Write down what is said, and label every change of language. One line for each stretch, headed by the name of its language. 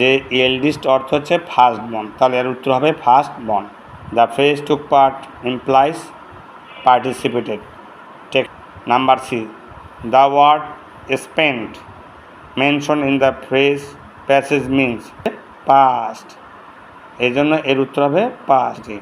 Bangla: যে এল্ডেস্ট অর্থ হচ্ছে ফার্স্ট বর্ন, তাহলে এর উত্তর হবে first born.
English: The phrase took part implies participated. Text number C. The word spent mentioned in the phrase passage means past.
Bangla: এই জন্য এর উত্তর হবে past.